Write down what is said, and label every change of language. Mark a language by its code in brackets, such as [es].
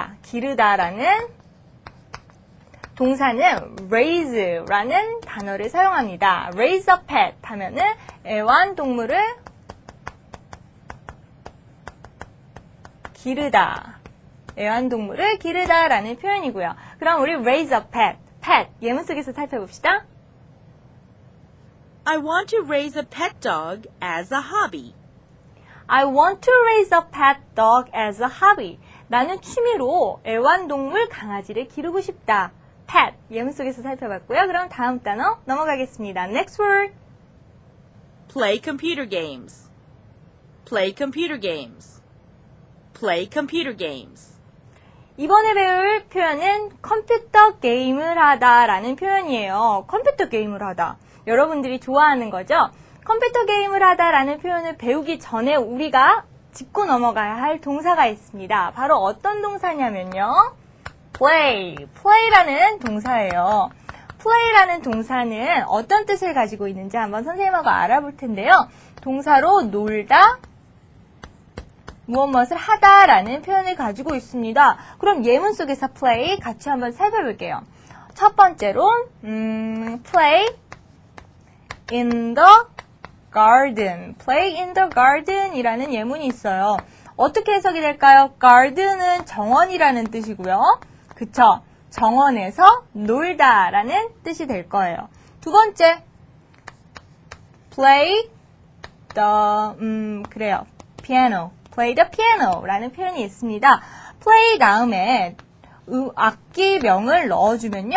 [ko] 기르다라는 동사는 raise라는 단어를 사용합니다. [en] raise a pet [ko] 하면은 애완동물을 기르다. 애완동물을 기르다라는 표현이고요. 그럼 우리 [en] raise a pet, [ko] 예문 속에서 살펴봅시다. [en] I want to raise a pet dog as a hobby. I want to raise a pet dog as a hobby. [ko] 나는 취미로 애완동물 강아지를 기르고 싶다. pet, 예문 속에서 살펴봤고요. 그럼 다음 단어 넘어가겠습니다. [en] Next word. Play computer games. Play computer games. Play computer games. [ko] 이번에 배울 표현은 컴퓨터 게임을 하다라는 표현이에요. 컴퓨터 게임을 하다. 여러분들이 좋아하는 거죠? 컴퓨터 게임을 하다라는 표현을 배우기 전에 우리가 짚고 넘어가야 할 동사가 있습니다. 바로 어떤 동사냐면요. play라는 동사예요. play라는 동사는 어떤 뜻을 가지고 있는지 한번 선생님하고 알아볼 텐데요. 동사로 놀다, 무엇을 하다라는 표현을 가지고 있습니다. 그럼 예문 속에서 play 같이 한번 살펴볼게요. 첫 번째로 [en] play in the garden. play in the garden [ko] 이라는 예문이 있어요. 어떻게 해석이 될까요? garden은 정원이라는 뜻이고요. 그쵸? 정원에서 놀다라는 뜻이 될 거예요. 두 번째, [en] play the, [ko] 그래요. piano. [en] play the piano [ko] 라는 표현이 있습니다. play 다음에 악기명을 넣어주면요.